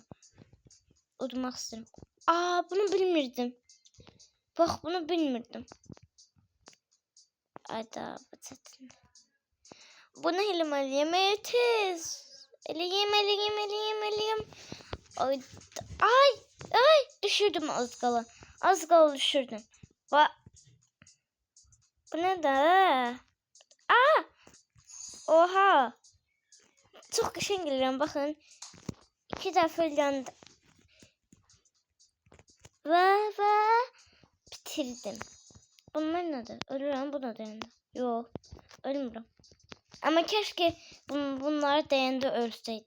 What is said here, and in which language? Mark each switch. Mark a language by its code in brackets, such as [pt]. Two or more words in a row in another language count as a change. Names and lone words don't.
[az] Udmaq istəyirəm. Bunu bilmirdim. Bak bunu bilmirdim. Ayda bu çətin. Bunu eləməliyəm. Tez. Eləyim. Ay düşürdüm az qala. Düşürdüm. [tr] Bu ne de? Oha. Çok [az] qəşəng gəlirəm. Baxın. 2 dəfə eləndə. Və bitirdim. Bunlar nədir? Ölürəm buna deyəndə. Yox. Ölmürəm. Ama keşke bunları deyəndə ölsəydim.